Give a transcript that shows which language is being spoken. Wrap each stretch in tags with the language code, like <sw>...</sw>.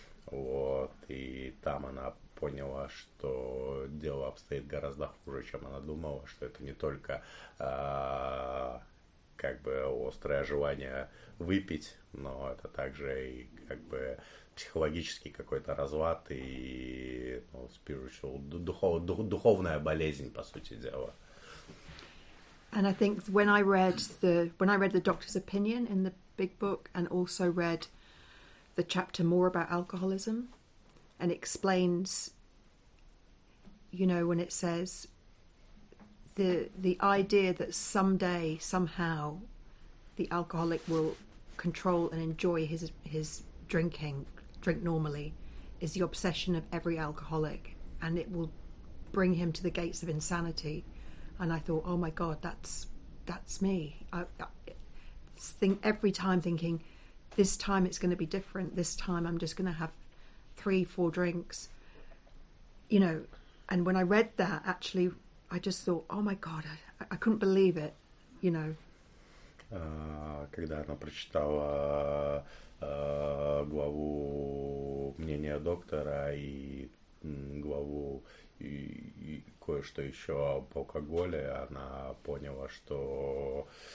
<ru>Вот, и там она поняла, что дело обстоит гораздо хуже, чем она думала, что это не только как бы острое желание выпить, но это также и как бы психологический какой-то разлад и ну, spiritual, духовная болезнь, по сути дела.</ru> <en>And I think when I read the doctor's opinion in the big book, and also read the chapter more about alcoholism, and explains, you know, when it says the idea that someday, somehow, the alcoholic will control and enjoy his drink normally, is the obsession of every alcoholic, and it will bring him to the gates of insanity. And I thought, oh my God, that's me. I think every time thinking, this time it's going to be different. This time I'm just going to have 3-4 drinks, you know. And when I read that, actually, I just thought, oh my God, I couldn't believe it, you know.</en> <ru>Когда она прочитала главу мнения доктора и главу и кое-что еще об алкоголе, она поняла, что</ru>